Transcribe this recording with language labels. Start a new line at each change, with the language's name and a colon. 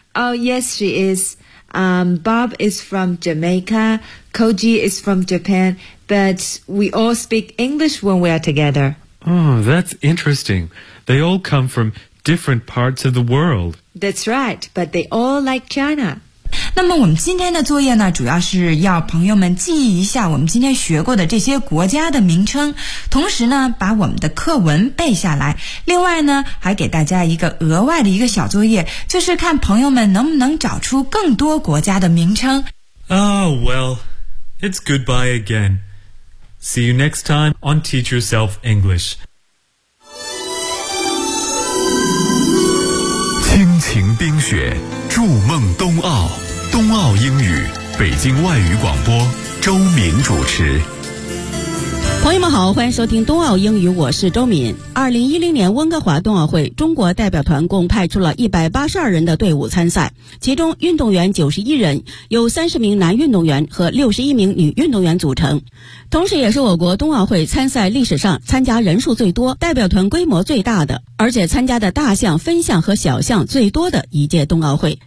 English: Oh, yes, she is. Bob is from Jamaica. Koji is from Japan. But we all speak English when we are together. Oh, that's interesting. They all come from different parts of the world. That's right, but they all like China.
Chinese: 那么我们今天的作业呢，主要是要朋友们记忆一下我们今天学过的这些国家的名称，同时呢把我们的课文背下来。另外呢还给大家一个额外的一个小作业，就是看朋友们能不能找出更多国家的名称。
English: Oh well, it's goodbye again. See you next time on Teach Yourself English.
Chinese: 亲情冰雪筑梦冬奥，冬奥英语，北京外语广播，周敏主持。朋友们好，欢迎收听冬奥英语，我是周敏。2010年温哥华冬奥会，中国代表团共派出了182人的队伍参赛，其中运动员91人，有30名男运动员和61名女运动员组成，同时也是我国冬奥会参赛历史上参加人数最多、代表团规模最大的，而且参加的大项、分项和小项最多的一届冬奥会。